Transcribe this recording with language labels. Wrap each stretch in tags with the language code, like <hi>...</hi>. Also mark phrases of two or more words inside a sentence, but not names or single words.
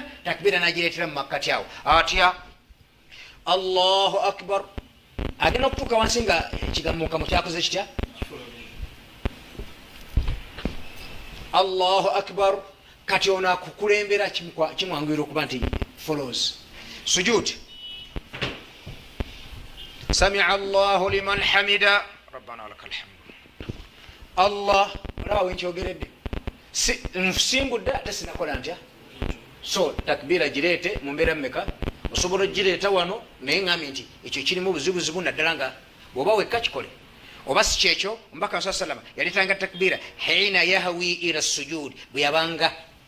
<lg>Takbira nagireetera mu makkati awo atya</lg> <ar>الله أكبر,</ar> <lg>agenda okutuuka wansi nga ekigambo mukamu kyakoze kitya</lg> <ar>الله أكبر.</ar> <lg>Kati ono akukulembera kimwanguyira okuba nti follows sujud.</lg> <ar>سمع الله لمن حمده ربنا لك الحمد.</ar> <lg>Allah rawe nkyogeredde nsimbudde ate sinakola ntya. So takbira gireete mu mbeera mmeka? Osobola gireeta wano naye ngambi nti ekyo kirimu buzibuzibu naddala nga bw'oba wekka kikole oba si kyekyo. Omubaka</lg> <ar>صلى الله عليه وسلم</ar> <lg>yaleetanga takbira</lg> <ar>حين يهوي إلى السجود,</ar> <lg>bwe yabanga</lg>